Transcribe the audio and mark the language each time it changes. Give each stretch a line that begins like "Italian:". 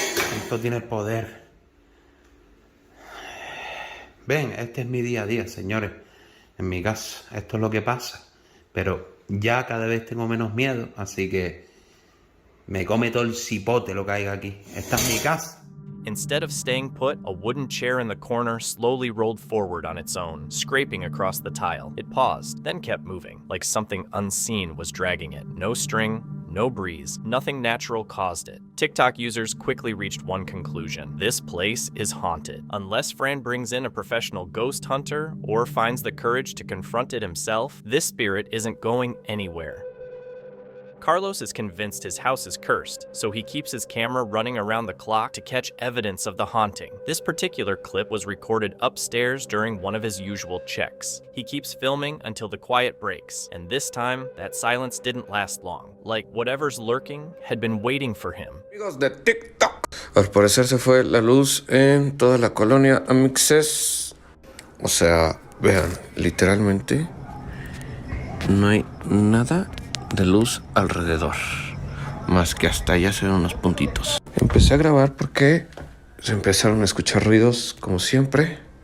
Spanish: Cristo tiene poder. Ven, este es mi día a día, señores. En mi casa, esto es lo que pasa. Pero ya cada vez tengo menos miedo, así que me come todo el cipote lo que hay aquí. Esta es mi casa.
English: Instead of staying put, a wooden chair in the corner slowly rolled forward on its own, scraping across the tile. It paused, then kept moving, like something unseen was dragging it. No string, no breeze, nothing natural caused it. TikTok users quickly reached one conclusion. This place is haunted. Unless Fran brings in a professional ghost hunter or finds the courage to confront it himself, this spirit isn't going anywhere. Carlos is convinced his house is cursed, so he keeps his camera running around the clock to catch evidence of the haunting. This particular clip was recorded upstairs during one of his usual checks. He keeps filming until the quiet breaks, and this time, that silence didn't last long. Like whatever's lurking had been waiting for him.
Spanish: Amigos de TikTok. Al parecer se fue la luz en toda la colonia Amixes. O sea, vean, literalmente no hay nada de luz alrededor, más que hasta allá se ven unos puntitos. Empecé a grabar porque se empezaron a escuchar ruidos, como siempre.